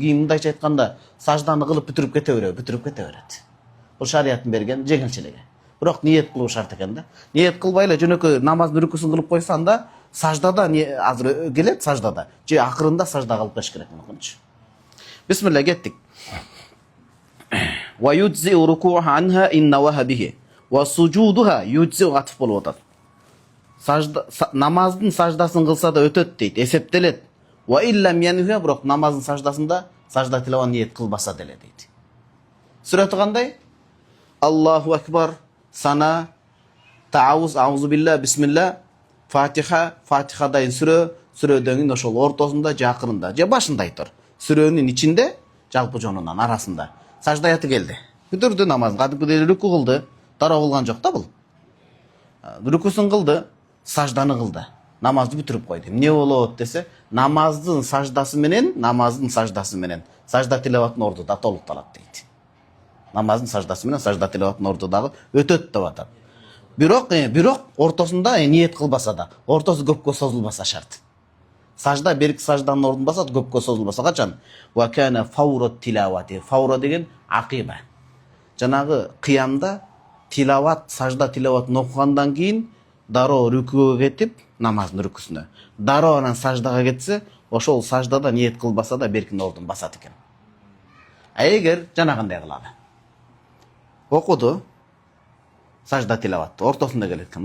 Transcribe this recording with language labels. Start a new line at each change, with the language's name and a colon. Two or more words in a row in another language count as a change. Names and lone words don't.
Kyrgyz: Кийин мындайча айтканда, сажданы кылып бүтүрүп кете берет. Бул шариаттын берген жеңилчилиги. Бирок ниет кылуу шарт экен да. Ниет кылбай эле жөнөкөй намаздын рүкүсүн кылып койсоң да, саждада азыр келет саждада. Же акырында сажда кылып коюш керек мүмкүнчү. Бисмилlah, кеттик.
Arabic: ويجزئ ركوعها عنها إن نواها به وسجودها يجزئ
Kyrgyz: атып болуп атат. Сажда намаздын саждасын кылса да өтөт дейт, эсептелет.
Arabic: وإلا لم ينها,
Kyrgyz: бирок намаздын саждасында сажда тилават ниет кылбаса деле дейт. Сүрөтү кандай?
Arabic: الله أكبر، ثناء، تعوذ، أعوذ بالله، بسم الله,
Kyrgyz: Фатихадайын сүрөдөн кийин ошол ортосунда же акырында же башында айтор. Сүрөнүн ичинде, жалпы жонунан арасында сажда аяты келди. Бүтүрдү намазын, кадимкидей рүкү кылды, дароо кылган жок да бул. Рүкүсүн кылды, сажданы кылды. Намазды бүтүрүп койду. Эмне болот десе, намаздын саждасы менен сажда тилаваттын орду да толукталат дейт. Намаздын саждасы менен сажда тилаваттын орду дагы өтөт деп атат. Бирок ортосунда ниет кылбаса да, ортосу көпкө созулбаса шарт. Сажда берки сажданын ордун басат, көпкө созулбаса качан?
Arabic: وكان فور التلاوة.
Kyrgyz: Фаура деген акиба. Жанагы кыямда тилават, сажда тилаватын окугандан кийин дароо рүкүгө кетип, намаздын рүкүсүнө. Дароо анан саждага кетсе, ошол саждада ниет кылбаса да беркин ордун басат экен. А эгер жанагындай кылалы. Окуду, сажда тилаватты, ортосунда келет экен.